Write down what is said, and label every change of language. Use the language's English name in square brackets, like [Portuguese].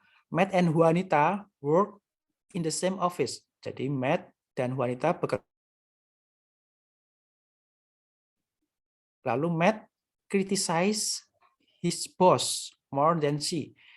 [English] Matt and Juanita work in the same office. [Indonesian] Jadi Matt dan Juanita bekerja. Lalu [English] Matt criticize his boss more than she.